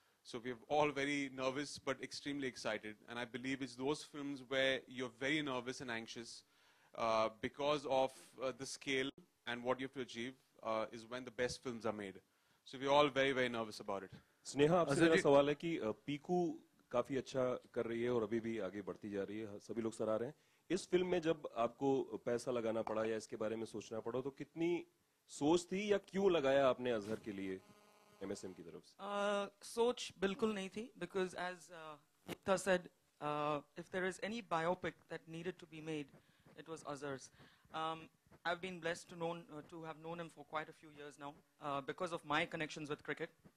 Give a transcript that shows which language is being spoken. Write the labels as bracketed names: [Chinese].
[English] So we're all very nervous, but extremely excited. And I believe it's those films where you're very nervous and anxious because of the scale and what you have to achieve is when the best films are made. So we're all very, very nervous about it. [Hindi] Sneha, आपसे मेरा सवाल है कि पीकू काफी अच्छा कर रही है और अभी भी आगे बढ़ती जा रही है, सभी लोग सराह रहे हैं. इस फिल्म में जब आपको पैसा लगाना पड़ा या इसके बारे में सोचना पड़ा, तो कितनी सोच थी या क्यों लगाया आपने अजहर के लिए MSM की तरफ से? सोच बिल्कुल नहीं थी, [English] because as Ekta said, if there is any biopic that needed to be made, it was Azhar's. I've been blessed to have known him for quite a few years now because of my connections with cricket.